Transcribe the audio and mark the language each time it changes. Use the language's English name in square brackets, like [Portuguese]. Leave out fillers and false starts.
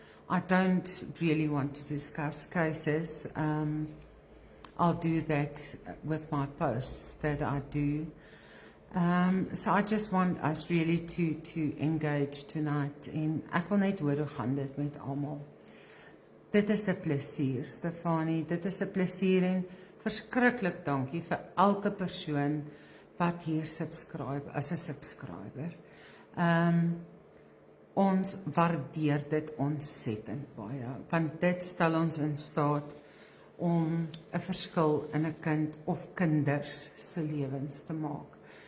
[English] I don't really want to discuss cases. I'll do that with my posts that I do. So I just want us really to engage tonight. [Afrikaans] En ek wil net hoor hoe gaan dit met almal. Dit is 'n plesier, Stefanie. Dit is 'n plesier en verskriklik dankie vir elke persoon wat hier subscribe as 'n subscriber. Ons waardeer dit ontsettend baie, want dit stel ons in staat om 'n verskil in 'n kind of kinders se lewens te maak.